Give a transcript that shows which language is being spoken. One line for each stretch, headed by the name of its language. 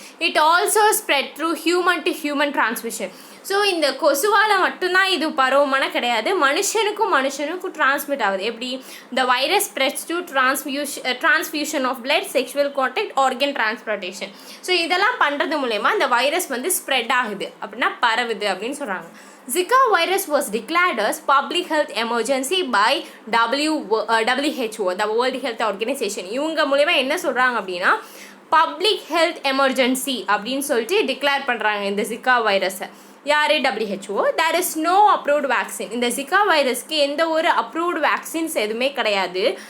English: It also spread through human to human transmission.
Tamil: So இந்த கொசுவால் மட்டும்தான் இது பரவுமான கிடையாது, மனுஷனுக்கும் டிரான்ஸ்மிட் ஆகுது. எப்படி?
English: The virus spreads to transfusion of blood, sexual contact, organ transplantation.
Tamil: So இதெல்லாம் பண்ணுறது மூலயமா இந்த வைரஸ் வந்து ஸ்ப்ரெட் ஆகுது அப்படின்னா பரவுது அப்படின்னு சொல்கிறாங்க.
English: Zika virus was declared as public health emergency by WHO, the World Health Organization.
Tamil: இவங்க மூலயமா என்ன சொல்கிறாங்க அப்படின்னா பப்ளிக் ஹெல்த் எமர்ஜென்சி அப்படின்னு சொல்லிட்டு டிக்ளேர் பண்ணுறாங்க இந்த ஜிகா வைரஸை. யார்? WHO.
English: There is no approved vaccine.
Tamil: இந்த ஜிகா வைரஸ்க்கு எந்த ஒரு அப்ரூவ்டு வேக்சின்ஸ் எதுவுமே கிடையாது.